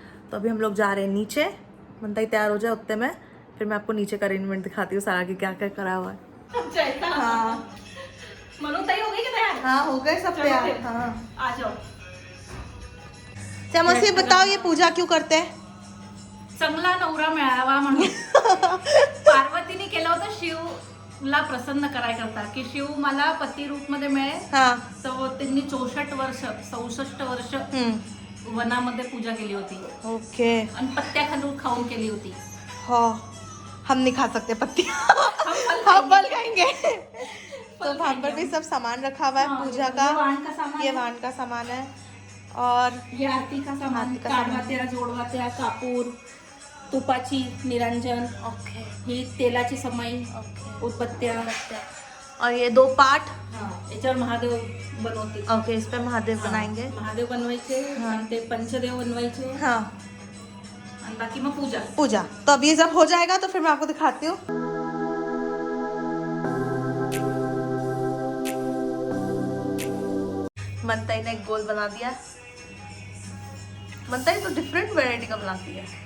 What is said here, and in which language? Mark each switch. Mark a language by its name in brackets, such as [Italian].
[Hindi] तो अभी हम लोग जा रहे हैं नीचे। मनताई तैयार हो जाए उतने में, फिर मैं आपको नीचे का अरेंजमेंट दिखाती हूँ सारा कि क्या क्या करा हुआ है। हाँ मनु तैयार हो गई क्या? तैयार? हाँ हो गए सब तैयार। हाँ आ जाओ। चमसी बताओ ये पूजा क्यों करते हैं? [Marathi] चांगला नवरा मिळावा म्हणून पार्वतीने केलं होतं शिवला प्रसन्न करायकरता की शिव मला पती रूप मध्ये मिळेल। हाँ तो त्यांनी 64 वर्ष वनामध्ये पूजा केली होती ओके। आणि पत्त्या खाऊन केली होती। [Hindi] हाँ हम नहीं खा सकते पत्ती हम फल खाएंगे। तो वहाँ पर भी सब सामान रखा हुआ है पूजा का। ये वाण का सामान है और ये आरती का सामान, [Marathi] काढवात्या, जोडवात्या, कापूर, तुपाची निरंजन, ओके ही तेलाची समाई, ओके उदबत्त्या [Hindi] और ये 2 पाठ। [Marathi] याच्यावर महादेव बनवते। [Hindi] ओके इस पे महादेव बनाएंगे। [Marathi] महादेव बनवायचे आणि ते पंचदेव बनवायचे। हाँ आणि बाकी मग पूजा पूजा। [Hindi] तो अब ये जब हो जाएगा तो फिर मैं आपको दिखाती हूँ। मनताई ने एक गोल बना दिया। मनताई तो डिफरेंट वैरायटी का बनाती है।